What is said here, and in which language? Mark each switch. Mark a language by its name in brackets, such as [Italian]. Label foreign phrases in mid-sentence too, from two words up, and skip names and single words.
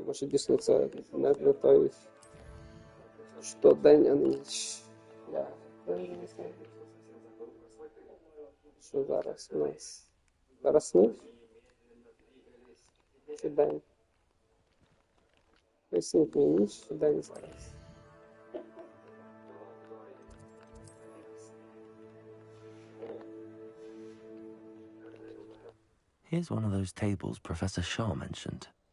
[Ukrainian] Може дійсно це не той, що день, а не ніч. Да. Що зараз у нас? Зараз ніч? Чи день? Поясніть мені ніч чи день зараз? [English] Here's one of those tables Professor Shaw mentioned.